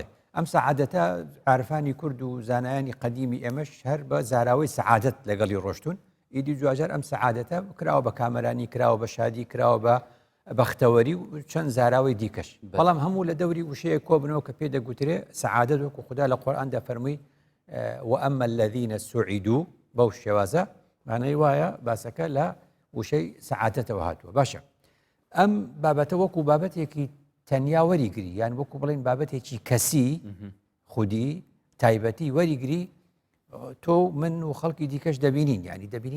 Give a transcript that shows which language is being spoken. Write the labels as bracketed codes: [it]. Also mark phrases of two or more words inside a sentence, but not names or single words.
[ckb] Em seadeta arifanî Kurd û zanayanî qedîmî emeş her be zarawê seadet legelî roştûn. Îdî duacar em seadeta kirawe be kameranî, kirawe be şadî, kirawe be bextewerî û çend zarawê dîkeş. Belam hemû li dewrî wişeyek kobinەوە ke pê de gotirê seadet wekû Xuda li Qur'an de fermî [ar] وأما الذين سعدوا [ckb] بەو شێوازە معنەی وایە باسەکە لە وشەی سەعادەتەوە هاتووە. باشە ئەم بابەتە وەکو بابەتێکی تەنیا وەریگری یان وەکو بڵێن بابەتێکی کەسی خودی تایبەتی وەریگری تۆ من و خەڵکی دیکەش دەبینین یعنی دەبینین